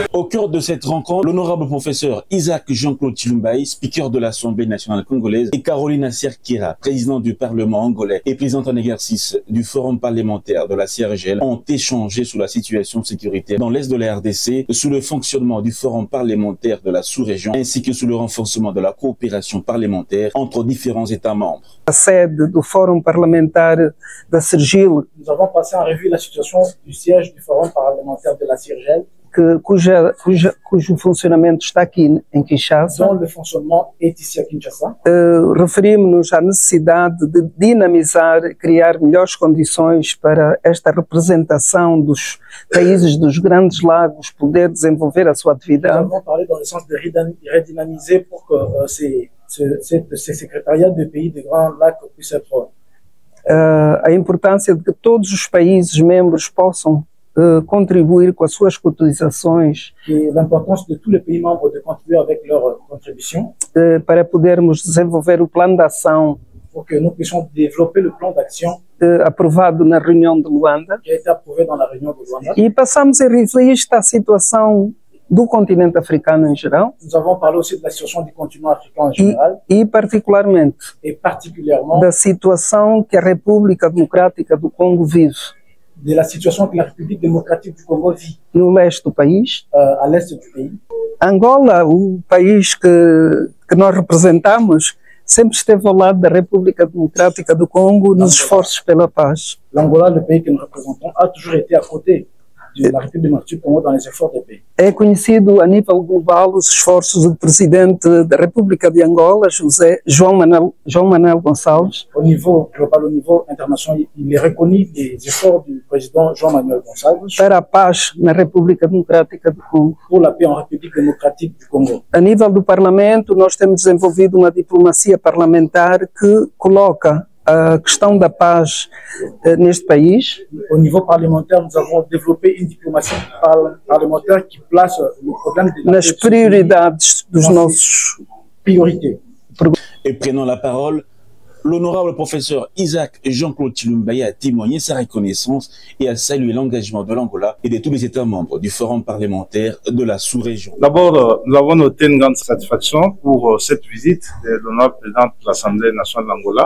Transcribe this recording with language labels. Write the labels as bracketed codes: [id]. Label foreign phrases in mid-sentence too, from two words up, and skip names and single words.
[fr] Au cœur de cette rencontre, l'honorable professeur Isaac Jean-Claude Tshilombaï, speaker de l'Assemblée nationale congolaise, et Caroline Serkira, présidente du Parlement angolais et présidente en exercice du Forum parlementaire de la CIRGL, ont échangé sur la situation sécuritaire dans l'est de la RDC, sur le fonctionnement du Forum parlementaire de la sous-région, ainsi que sur le renforcement de la coopération parlementaire entre différents États membres. La sede du Forum parlementaire de CIRGL. Nous avons passé en revue la situation du siège du Forum parlementaire de la CIRGL, [pt] Cuja cujo funcionamento está aqui em Kinshasa. [fr] Dont le fonctionnement est ici à Kinshasa. [pt] Referimos-nos à necessidade de dinamizar, criar melhores condições para esta representação dos países dos grandes lagos poder desenvolver a sua [fr] Nous [pt] atividade. [fr] avons parlé dans le sens de redynamiser pour que ces secrétariats de pays des grands lacs puissent être. [pt] A importância de que todos os países membros possam contribuir com as suas cotizações [fr] Et l'importance de tous les pays membres de contribuer avec leur contribution [pt] para podermos desenvolver o plano de ação [fr] pour que nous puissions développer le plan d'action [pt] aprovado na reunião de Luanda. [fr] qui a été approuvé dans la réunion de Luanda. [pt] E passamos em revista a situação do continente africano em geral [fr] Nous avons parlé aussi de la situation du continent africain en général [pt] e particularmente [fr] et particulièrement [pt] da situação que a República Democrática do Congo vive [fr] de la situation que la République démocratique du Congo vit [pt] no leste do país. [fr] à l'est du pays. [pt] Angola, o país que nós representamos, sempre esteve ao lado da República Democrática do Congo nos esforços pela paz. [fr] L'Angola, le pays que nous représentons, a toujours été à côté de la République démocratique du Congo dans les efforts de paix. [pt] É conhecido a nível global os esforços do presidente da República de Angola, João Manuel Gonçalves, [fr] Au niveau global, au niveau international, il est reconnu des efforts du président João Manuel Gonçalves [pt] para a paz na República Democrática do Congo. [fr] pour la paix en République démocratique du Congo. [pt] A nível do Parlamento, nós temos desenvolvido uma diplomacia parlamentar que coloca a questão da paz neste país [fr] Au niveau parlementaire, nous avons développé une diplomatie parlementaire qui place le problème de la [pt] nas [fr] paix [pt] prioridades dos nossos. [fr] priorités. Et prenant la parole, l'honorable professeur Isaac Jean-Claude Chilumbaye a témoigné sa reconnaissance et a salué l'engagement de l'Angola et de tous les États membres du Forum parlementaire de la sous-région. D'abord, nous avons noté une grande satisfaction pour cette visite de l'honorable président de l'Assemblée nationale d'Angola,